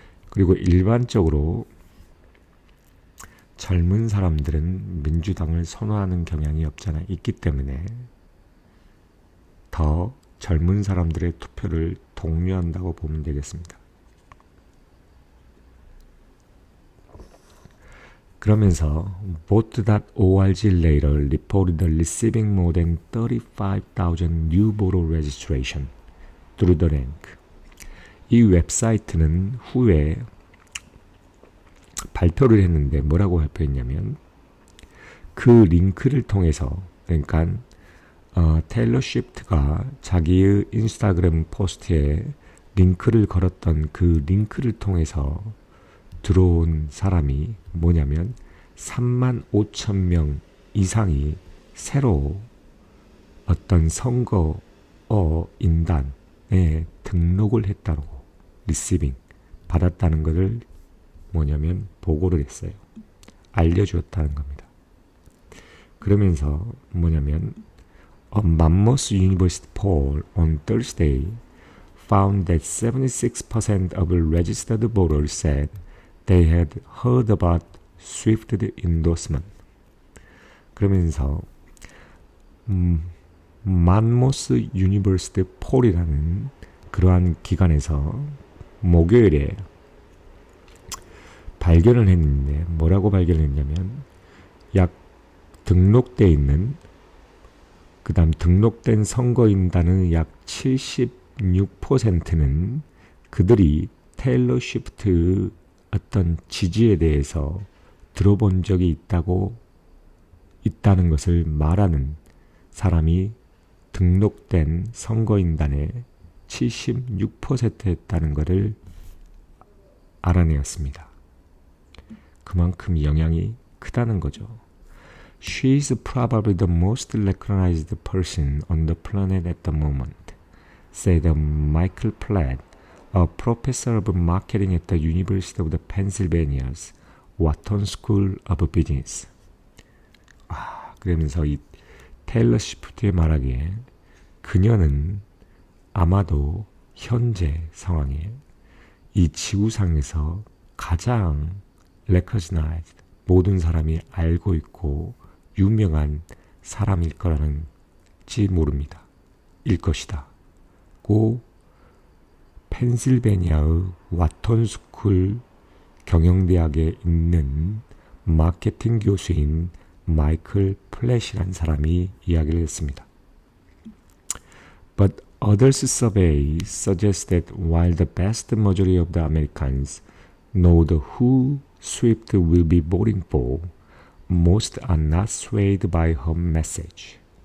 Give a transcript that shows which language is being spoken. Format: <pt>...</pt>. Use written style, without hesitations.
<ko>그리고 일반적으로 젊은 사람들은 민주당을 선호하는 경향이 있기 때문에 더 젊은 사람들의 투표를 독려한다고 보면 되겠습니다. 그러면서</ko> <en>vote.org later reported receiving more than 35,000 new voter registration through the link.</en> <ko>이 웹사이트는 후에 발표를 했는데 뭐라고 발표했냐면 그 링크를 통해서 그러니까 테일러 스위프트가 자기의 인스타그램 포스트에 링크를 걸었던 그 링크를 통해서 들어온 사람이 뭐냐면 35,000명 이상이 새로 어떤 선거 인단에 등록을 했다고 리시빙 받았다는 것을 뭐냐면 보고를 했어요. 알려주었다는 겁니다. 그러면서 뭐냐면</ko> <en>A Monmouth University poll on Thursday found that 76% of registered voters said they had heard about Swift's endorsement.</en> <ko>그러면서 만모스 유니버시티 폴이라는 그러한 기관에서 목요일에 발견을 했는데 뭐라고 발견했냐면 약 등록돼 있는 그 다음 등록된 선거인단의 약 76%는 그들이 테일러 스위프트의 어떤 지지에 대해서 들어본 적이 있다는 것을 말하는 사람이 등록된 선거인단의 76%였다는 것을 알아내었습니다. 그만큼 영향이 크다는 거죠.</ko> <en>She is probably the most recognized person on the planet at the moment, said Michael Platt, a professor of marketing at the University of Pennsylvania's Wharton School of Business.</en> <ko>그러면서 이 테일러 스위프트의 말하기에 그녀는 아마도 현재 상황에 이 지구상에서 가장 recognized, 모든 사람이 알고 있고 유명한 사람일 거라는지 모릅니다. 일 것이다. 고 펜실베니아의 와톤 스쿨 경영대학에 있는 마케팅 교수인 마이클 플랫이라는 사람이 이야기를 했습니다.</ko> <en>But others' survey suggests that while the vast majority of the Americans know who Swift will be voting for, most are not swayed by her message.</en>